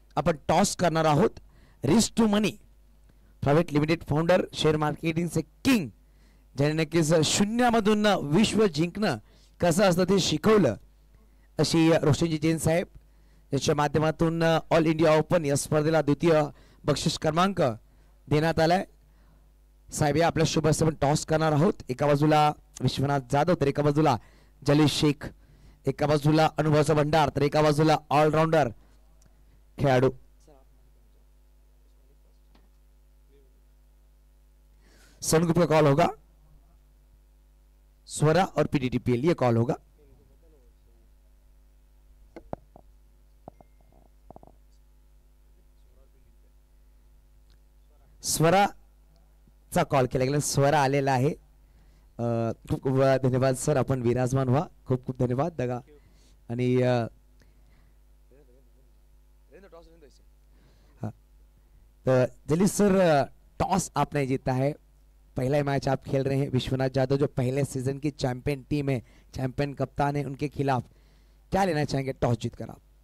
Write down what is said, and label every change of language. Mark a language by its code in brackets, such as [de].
[mr] आपण टॉस करणार आहोत. Risk to money private limited founder, share मार्केटिंगचे किंग, ज्याने नक्कीच शून्यामधून विश्व जिंकणं कसं असतं ते शिकवलं, अशी रोशनजी जैन साहेब, याच्या माध्यमातून ऑल इंडिया ओपन या स्पर्धेला द्वितीय बक्षीस क्रमांक देण्यात आलाय. साहेब या आपल्या शुभ हस्ते टॉस करणार आहोत. एका बाजूला विश्वनाथ जाधव तर एका बाजूला जलील शेख, एका बाजूला अनुभवाचा भंडार तर एका बाजूला ऑलराउंडर खेळाडू. [hi] सन ग्रुप का कॉल होगा, स्वरा और पीडीटीपीएल ये कॉल होगा. [mr] स्वरा चा कॉल केला गेला, स्वरा आलेला आहे. खूप खूप धन्यवाद सर, आपण विराजमान व्हा. खूप खूप धन्यवाद दगा. [hi] आणि जलील सर, टॉस आपने जीता है, पहला मैच आप खेल रहे हैं. विश्वनाथ जाधव जो पहले सीजन की चैंपियन टीम है, चैंपियन कप्तान है, उनके खिलाफ क्या लेना चाहेंगे टॉस जीत कर आप?